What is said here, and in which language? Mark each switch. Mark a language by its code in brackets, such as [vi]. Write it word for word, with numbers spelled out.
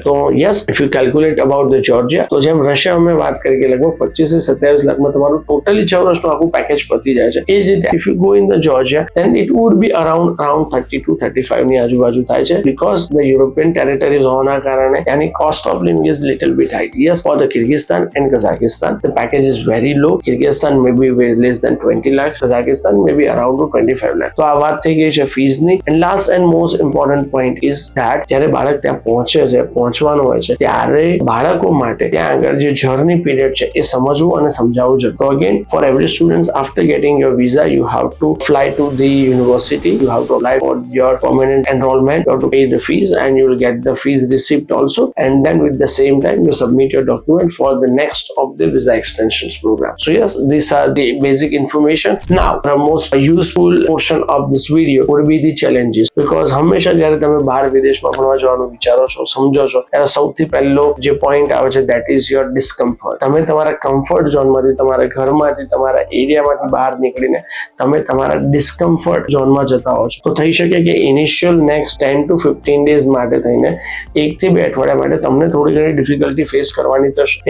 [gu] તો [en] yes if you calculate about the Georgia [gu] તો જેમ રશિયા અમે વાત કરી કે લગભગ પચીસ થી સત્યાવીસ લાખમાં તમારું ટોટલી છ વર્ષનું આખું પેકેજ પતી જાય છે. એ જ રીતે [en] if you go in the Georgia then it would be around around thirty to thirty-five [gu] ની આજુબાજુ થાય છે [en] because the European territories [gu] હોવાના કારણે એની [en] cost of living is little bit high. Yes, for the Kyrgyzstan and Kazakhstan the package is very low. Kyrgyzstan may be way less than twenty lakhs, Kazakhstan may be around to twenty-five lakhs. [gu] તો આ વાત થઈ ગઈ છે fees ની. [en] And last and most important point is that [gu] જ્યારે બાળક ત્યાં પહોંચે છે પહોંચવાનું હોય છે ત્યારે બાળકો માટે ત્યાં આગળ જે જર્ની પીરિયડ છે એ સમજવું અને સમજાવવું જોઈએ. [en] તો again for every students after getting your visa you have to fly to the university, you have to apply for your permanent enrollment, you have to pay the fees and you will get the fees receipt also, and then with the same time you submit your document for the next of the visa extensions program. So yes, these are the basic information. Now the most useful portion of this video would be the challenges, because [gu] હંમેશા જ્યારે તમે બહાર વિદેશમાં ભણવા જવાનું વિચારો છો સમજો છો ત્યારે સૌથી પહેલો જે પોઈન્ટ આવે છે [en] That is your discomfort. [gu] તમે તમારા કમ્ફર્ટ ઝોનમાંથી તમારા ઘરમાંથી તમારા એરિયામાંથી બહાર નીકળીને તમે તમારા ડિસ્કમ્ફર્ટ કમ્ફર્ટ ઝોનમાં જતા હો છો તો થઈ શકે કે [en] initial next ten to fifteen days [gu] માટે થઈને એકથી બે અઠવાડિયા માટે તમને થોડી ઘણી ડિફિકલ્ટી ફેસ કરવાની થશે.